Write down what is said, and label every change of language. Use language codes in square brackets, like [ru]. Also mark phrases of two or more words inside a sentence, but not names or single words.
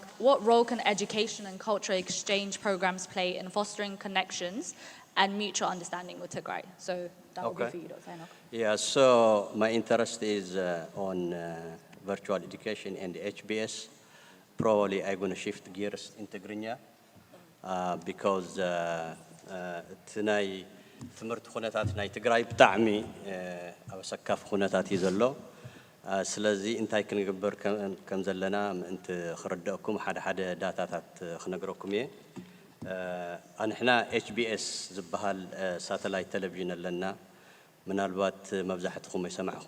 [en] What role can education and cultural exchange programs play in fostering connections and mutual understanding with Tigray? So that will be for you, Dr. Henock. Yeah, so my interest is on virtual education and HBS. Probably I'm going to shift gears in Tigrinya because tonight [ti] ትምህርት ኩነታት ናይ ትግራይ ብጣዕሚ ኣብ ሰካፍ ኩነታት እዩ ዘሎ ስለዚ እንታይ ክንግበር ከም ዘለና ምእንቲ ክርዳእኩም ሓደ ዳታታት ክነግረኩም እየ ኣንሕና HBS ዝበሃል ሳተላይት ቴሌቪዥን ኣለና ምናልባት መብዛሕትኩም ይሰማዕኩም